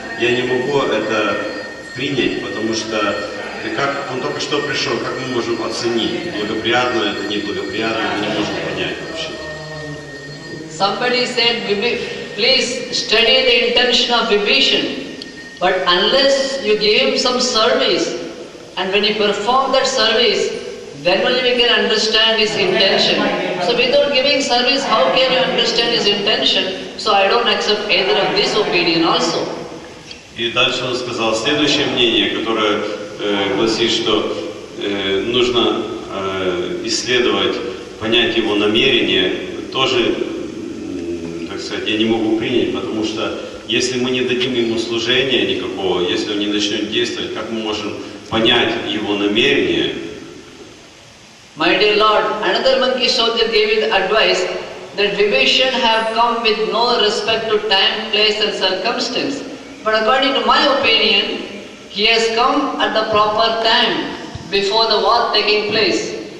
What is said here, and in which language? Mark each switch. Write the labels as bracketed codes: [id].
[ru] Я не могу это принять, потому что как он только что пришел, как мы можем оценить, благоприятно это, неблагоприятно, мы не можем понять вообще. [en] Somebody said, please study the intention of Vibhishan, but unless you give him some service, and when you perform that service, then only we can understand his intention. So without giving service, how can you understand his intention? So I don't accept either of this opinion also. [ru] И дальше он сказал следующее мнение, которое гласит, что нужно исследовать, понять его намерение, тоже, так сказать, я не могу принять, потому что если мы не дадим ему служения никакого, если он не начнет действовать, как мы можем понять его намерение? [en] My dear Lord, another monkey soldier gave me the advice that Vibhishan have come with no respect to time, place and circumstance. But according to my opinion, he has come at the proper time before the war taking place.